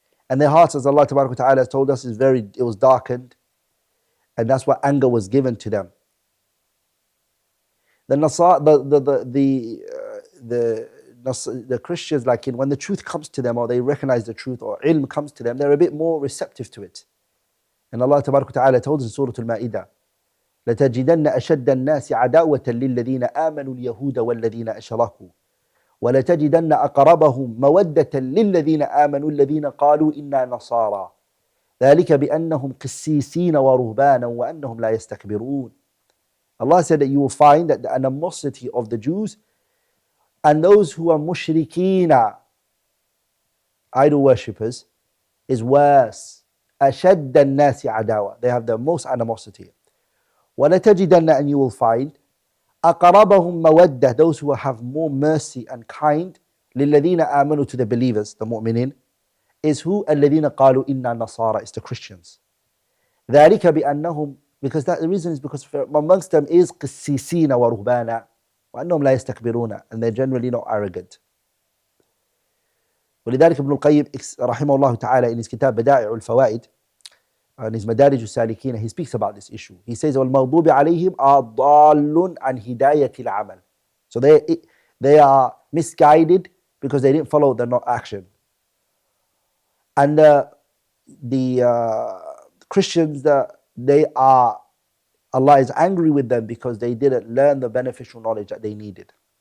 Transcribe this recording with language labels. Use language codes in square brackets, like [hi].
[en] And their hearts, as Allah Ta'ala has told us, it was darkened, and that's why anger was given to them. The Christians, like when the truth comes to them, or they recognize the truth, or ilm comes to them, they're a bit more receptive to it. [ar] And Allah Ta'ala told us in Surah Al-Ma'idah, لتجدن أشد الناس عداوة للذين آمنوا اليهود والذين أشركوا ولتجدن أقربهم مودة للذين آمنوا الذين قالوا إنا نصارى ذلك بأنهم قسيسين ورهبانا وأنهم لا يستكبرون. [en] Allah said that you will find that the animosity of the Jews and those who are mushrikeen, idol worshippers, is worse. [ar] أشد الناس عداوة. [en] They have the most animosity. [ar] وَلَتَجِدَنَّ, [en] and you will find [ar] أَقْرَبَهُمْ مَوَدَّةً, [en] those who have more mercy and kind, [ar] لِلَّذِينَ آمَنُوا, [en] to the believers, the mu'minin, is who? [ar] الَّذِينَ قَالُوا إِنَّا نَصَارَى, [en] it's the Christians. [ar] ذَلِكَ بِأَنَّهُمْ, [en] because the reason is because amongst them is [ar] قِسِّيسِينَ وَرُهْبَانًا وَأَنَّهُمْ لَا يَسْتَكْبِرُونَ, [en] and they're generally not arrogant. [ar] ولذلك ابن القيم رحمه الله تعالى [en] in his kitab بدائع الفوائد and his مدارج السالكين, he speaks about this issue. He says [ar] وَالْمَغْضُوبِ عَلَيْهِمْ ضَالٌّ عَنْ هِدَايَةِ الْعَمَلِ. [en] So they are misguided because they didn't follow the action. And the Christians, Allah is angry with them because they didn't learn the beneficial knowledge that they needed.